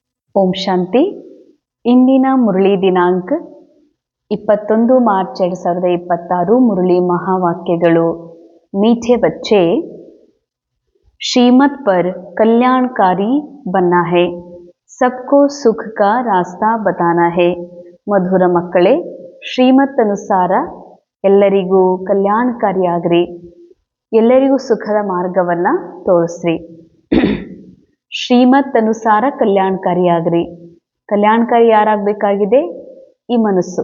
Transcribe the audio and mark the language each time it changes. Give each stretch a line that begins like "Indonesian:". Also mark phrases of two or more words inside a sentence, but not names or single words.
Kannada: ಓಂ ಶಾಂತಿ. ಇಂದಿನ ಮುರಳಿ ದಿನಾಂಕ 21 ಮಾರ್ಚ್ 2026. ಮುರಳಿ ಮಹಾವಾಕ್ಯಗಳು.
Hindi: मीठे बच्चे, श्रीमत पर कल्याणकारी बनना है, सबको सुख का रास्ता बताना है.
Kannada: ಮಧುರ ಮಕ್ಕಳೇ, ಶ್ರೀಮತ್ ಅನುಸಾರ ಎಲ್ಲರಿಗೂ ಕಲ್ಯಾಣಕಾರಿಯಾಗ್ರಿ, ಎಲ್ಲರಿಗೂ ಸುಖದ ಮಾರ್ಗವನ್ನು ತೋರಿಸ್ರಿ. ಶ್ರೀಮತ್ ಅನುಸಾರ ಕಲ್ಯಾಣಕಾರಿಯಾಗ್ರಿ. ಕಲ್ಯಾಣಕಾರಿ ಯಾರಾಗಬೇಕಾಗಿದೆ? ಈ ಮನಸ್ಸು.